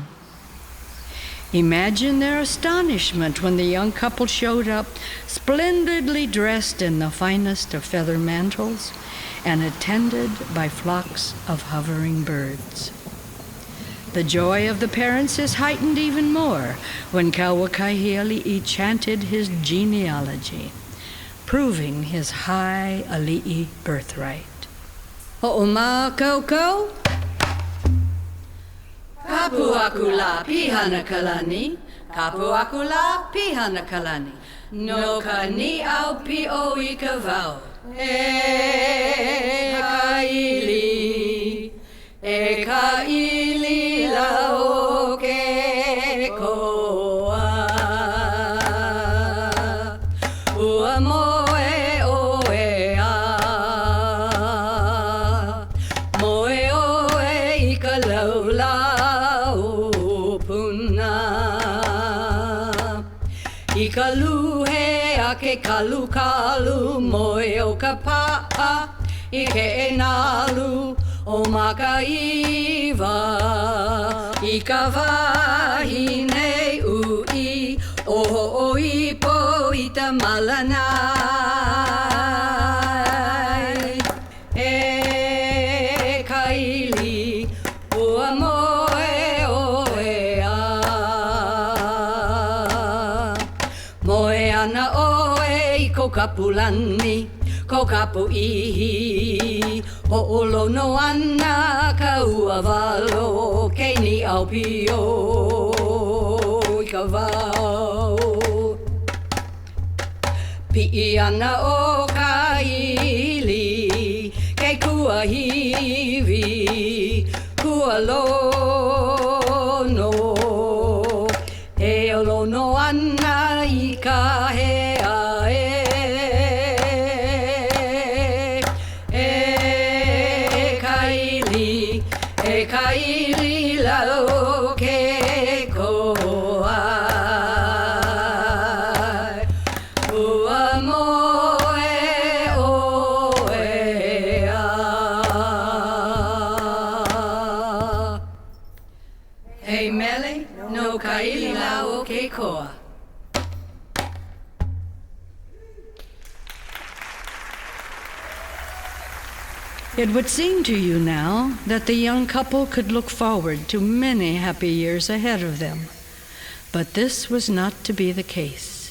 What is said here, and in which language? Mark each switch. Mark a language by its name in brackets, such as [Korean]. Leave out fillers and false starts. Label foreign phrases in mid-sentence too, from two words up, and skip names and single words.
[English] Imagine their astonishment when the young couple showed up, splendidly dressed in the finest of feather mantles and attended by flocks of hovering birds. The joy of the parents is heightened even more when Kauakahiali'i chanted his genealogy, proving his high ali'i birthright. [Hawaiian] Ho'oma Kaukou, Kapu aku la pihana kalani, Kapuakula pihana kalani. No ka ni au pi o I ka vau. E ka ili lau ke koa. Ua moe oe a. Moe oe I ka laulau puna. I ka luhe a ke kalu kalu moe o ka paa I ke e nalu o makaiwa I ka wahi nei ui o ipo I ta malanai E kaili ua moe oe a Moe ana oe I ko kapulani Ko kapu ihi o lono ana ka ua walo Kei ni au pio I ka wau Pi'i ana o ka ili Kei kua hiwi Kua lono E o lono ana I ka hea E kaili lau ke koa Ua moe oe a Hei mele no kaili lau ke koa [English] It would seem to you now that the young couple could look forward to many happy years ahead of them. But this was not to be the case.